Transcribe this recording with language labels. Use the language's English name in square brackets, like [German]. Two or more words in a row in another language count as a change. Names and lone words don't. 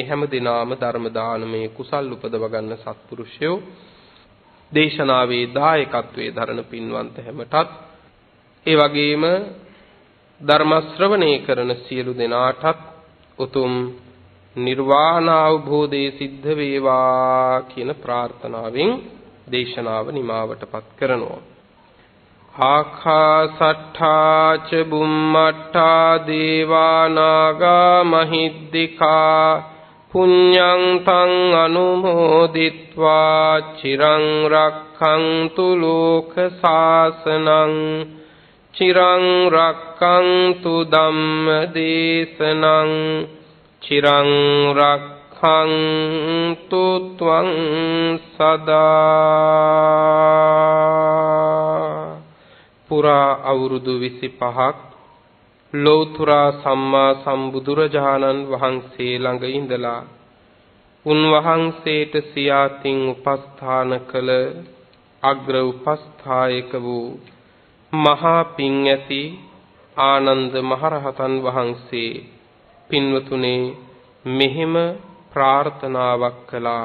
[Sinhala] හැම දිනාම ධර්ම දානමේ කුසල් උපදව ගන්න සත්පුරුෂයෝ දේශනාවේ දායකත්වයේ දරන පින්වන්ත හැමටත් ඒ වගේම ධර්ම ශ්‍රවණය කරන සියලු දෙනාටත් උතුම් නිර්වාණ අවබෝධයේ සිද්ධ වේවා කියන ප්‍රාර්ථනාවෙන් දේශනාව නිමාවටපත් කරනවා. [Pali] ආකාසට්ඨා ච බුම්මට්ඨා දේවා නාග මහිද්దికා පුඤ්ඤං තං අනුමෝදිත්වා චිරං රක්ඛන්තු ලෝක සාසනං චිරං රක්ඛන්තු ධම්ම දේශනං චිරං රක්ඛන්තු ත්වං සදා. [Sinhala] පුරා අවුරුදු 25ක් ලෞතර සම්මා සම්බුදුරජාණන් වහන්සේ ළඟ ඉඳලා උන්වහන්සේට සියාතින් උපස්ථාන කළ අග්‍ර උපස්ථායක වූ මහා පිං ඇති ආනන්ද මහරහතන් වහන්සේ පින්වතුනේ මෙහිම ප්‍රාර්ථනාවක් කළා.